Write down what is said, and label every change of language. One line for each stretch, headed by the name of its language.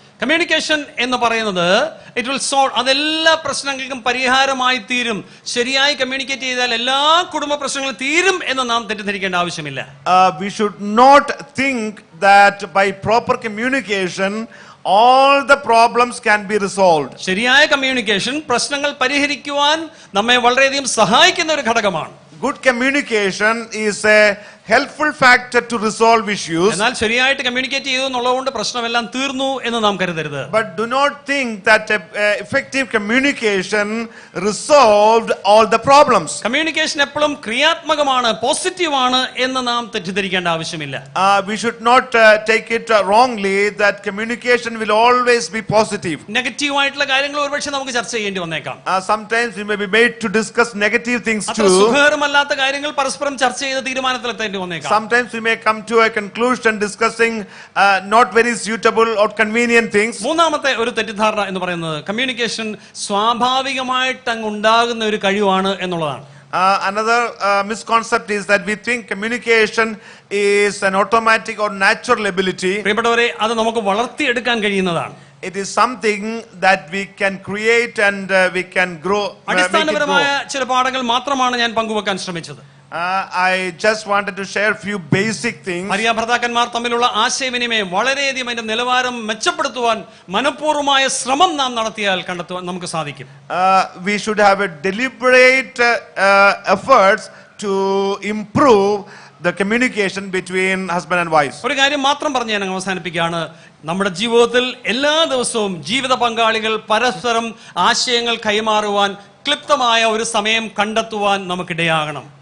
Malayalam: Communication എന്ന് പറയുന്നത്
English: it will solve,
Malayalam: അതെല്ലാ പ്രശ്നങ്ങൾക്കും പരിഹാരമായി തീരും. ശരിയായി കമ്മ്യൂണിക്കേറ്റ് ചെയ്താൽ എല്ലാ കുടുംബ പ്രശ്നങ്ങളും തീരും എന്ന് നാം തെറ്റിദ്ധരിക്കേണ്ട ആവശ്യമില്ല.
English: We should not think that by proper communication all the problems can be resolved.
Malayalam: ശരിയായ കമ്മ്യൂണിക്കേഷൻ പ്രശ്നങ്ങൾ പരിഹരിക്കുവാൻ നമ്മെ വളരെയധികം സഹായിക്കുന്ന ഒരു ഘടകമാണ്.
English: Good communication is a helpful factor to resolve issues.
Malayalam: എന്നാൽ ശരിയായിട്ട് കമ്മ്യൂണിക്കേറ്റ് ചെയ്തു എന്നുള്ളതുകൊണ്ട് പ്രശ്നമെല്ലാം തീർന്നു എന്ന് നാം കരുതരുത്.
English: But do not think that effective communication resolved all the problems.
Malayalam: Communication എപ്പോഴും ക്രിയാത്മകമാണ്, പോസിറ്റീവ് ആണ് എന്ന് നാം തെറ്റിദ്ധരിക്കേണ്ട ആവശ്യമില്ല.
English: We should not take it wrongly that communication will always be positive.
Malayalam: Negative ആയിട്ടുള്ള കാര്യങ്ങൾ ഒരുപക്ഷെ നമുക്ക് ചർച്ച ചെയ്യേണ്ടി വന്നേക്കാം.
English: Sometimes we may be made to discuss negative things too.
Malayalam: സുഖകരമല്ലാത്ത കാര്യങ്ങൾ പരസ്പരം ചർച്ച ചെയ്ത് തീരുമാനത്തിലെത്താൻ വന്നേക്കാം.
English: Sometimes we may come to a conclusion discussing not very suitable or convenient things.
Malayalam: മൂന്നാമത്തെ ഒരു തെറ്റിദ്ധാരണ എന്ന് പറയുന്നത് കമ്മ്യൂണിക്കേഷൻ സ്വാഭാവികമായിട്ട് അങ്ങ് ഉണ്ടാകുന്ന ഒരു കഴിവാണ് എന്നുള്ളതാണ്.
English: Another misconcept is that we think communication is an automatic or natural ability.
Malayalam: പ്രിയപ്പെട്ടവരെ, അത് നമുക്ക് വളർത്തിയെടുക്കാൻ കഴിയുന്നതാണ്.
English: It is something that we can create and we can grow.
Malayalam: അടിസ്ഥാനപരമായ ചില പാഠങ്ങൾ മാത്രമാണ് ഞാൻ പങ്കുവെക്കാൻ ശ്രമിച്ചത്.
English: I just wanted to share few basic things.
Malayalam: ഭാര്യ ഭർത്താക്കന്മാർ തമ്മിലുള്ള ആശയവിനിമയം വളരെയധികം അതിന്റെ നിലവാരം മെച്ചപ്പെടുത്തുവാൻ മനഃപൂർവമായ ശ്രമം നാം നടത്തിയാൽ കണ്ടെത്തുവാൻ നമുക്ക് സാധിക്കും.
English: We should have a deliberate efforts to improve the communication between husband and wife.
Malayalam: ഒരു കാര്യം മാത്രം പറഞ്ഞ് ഞാൻ അവസാനിപ്പിക്കുകയാണ്. നമ്മുടെ ജീവിതത്തിൽ എല്ലാ ദിവസവും ജീവിത പങ്കാളികൾ പരസ്പരം ആശയങ്ങൾ കൈമാറുവാൻ ക്ലിപ്തമായ ഒരു സമയം കണ്ടെത്തുവാൻ നമുക്കിടയാകണം.